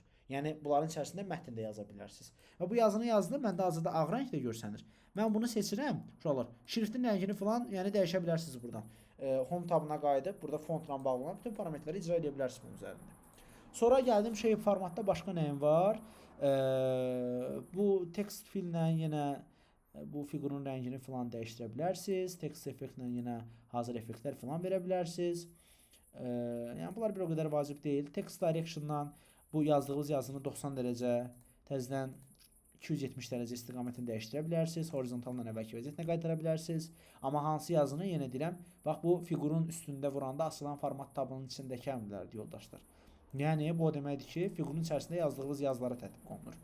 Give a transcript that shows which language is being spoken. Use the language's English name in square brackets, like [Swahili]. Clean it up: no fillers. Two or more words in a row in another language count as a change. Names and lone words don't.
[Azerbaijani] Yəni bunların içərisində mətn də yaza bilərsiniz. Və bu yazını yazdım, məndə hazırda ağ rəngdə görsənir. Mən bunu seçirəm, uşaqlar. Şriftin rəngini falan, yəni dəyişə bilərsiniz buradan. Home tabına qayıdıb, burada fontla bağlanan bütün parametrləri icra edə bilərsiniz bunun üzərində. Sonra gəldim shape formatda başqa nəyim var? Bu [English] text fill-lə [Azerbaijani] yenə bu fiqurun rəngini falan dəyişdirə bilərsiniz. [English] Text effektlə [Azerbaijani] yenə hazır effektlər falan verə bilərsiniz. Yəni bunlar bir o qədər vacib deyil. [English] Text direction-dan [Azerbaijani] bu yazdığınız yazını 90 dərəcə, təzədən 270 dərəcə istiqamətini dəyişdirə bilərsiniz. Horizontaldan əvvəlki vəziyyətinə qaytara bilərsiniz. Amma hansı yazını yenə deyirəm, bax bu fiqurun üstündə vuranda asılan format tabının içindəki əmrlərdir yoldaşlar. Yəni bu o deməkdir ki, fiqurun içərisində yazdığınız yazılara tətbiq olunur.